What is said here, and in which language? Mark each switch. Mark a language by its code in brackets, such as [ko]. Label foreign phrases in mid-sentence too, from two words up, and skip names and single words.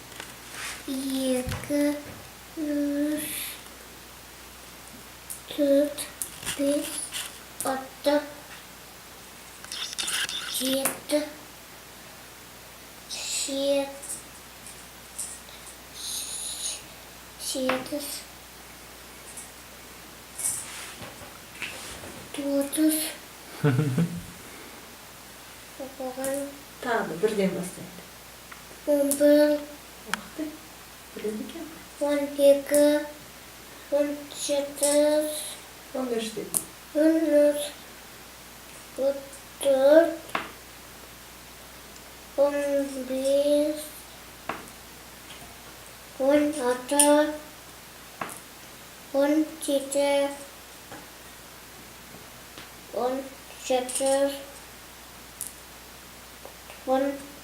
[tr] iki, üç, dört, beş, altı, yedi, sekiz, Otuz. [kk] Tағы да бірден бастайды. 11, Уақыты біледі екен. 12, 17, 13 дейді. 13, 14, 15, 16, 17, 18, 19,